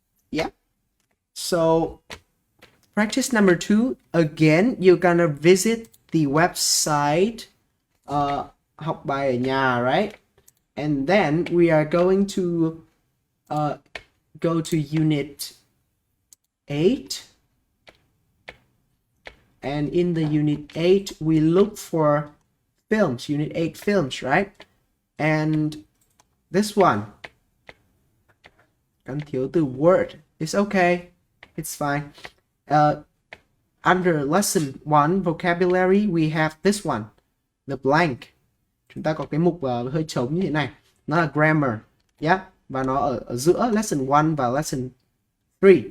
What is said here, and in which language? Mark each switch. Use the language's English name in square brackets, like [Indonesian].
[English] Yeah. So practice number 2, again, you're gonna visit the website [Vietnamese] học bài ở nhà, [English] right? And then we are going to go to unit 8. And in the unit 8, we look for films, unit 8 films, right? And this one, [Vietnamese] cần thiếu từ [English] word. It's okay. It's fine. Under lesson 1 vocabulary, we have this one, the blank. [Vietnamese] Chúng ta có cái mục hơi trống như thế này, nó là grammar, yeah, và nó ở giữa lesson 1 và lesson 3.